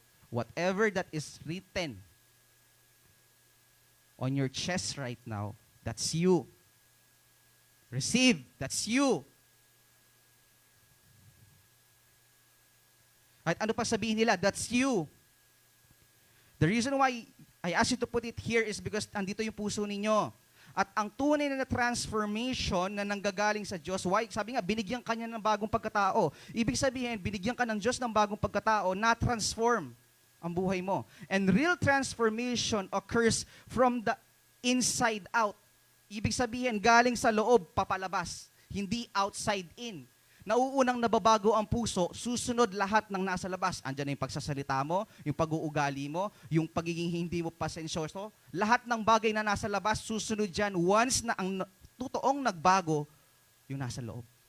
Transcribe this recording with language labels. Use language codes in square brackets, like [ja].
[en] Whatever that is written on your chest right now, that's you. Receive, that's you. [tl] At ano pa sabihin nila? [en] That's you. The reason why I ask you to put it here is because [tl] andito yung puso ninyo. At ang tunay na transformation na nanggagaling sa Diyos, why? Sabi nga, binigyan ka niya ng bagong pagkatao. Ibig sabihin, binigyan ka ng Diyos ng bagong pagkatao, na-transform ang buhay mo. [en] And real transformation occurs from the inside out. [tl] Ibig sabihin, galing sa loob, papalabas. Hindi [en] outside in. [tl] Nauunang nababago ang puso, susunod lahat ng nasa labas. Andiyan na yung pagsasalita mo, yung pag-uugali mo, yung pagiging hindi mo pasensyoso. Lahat ng bagay na nasa labas, susunod dyan once na ang totoong nagbago, yung nasa loob.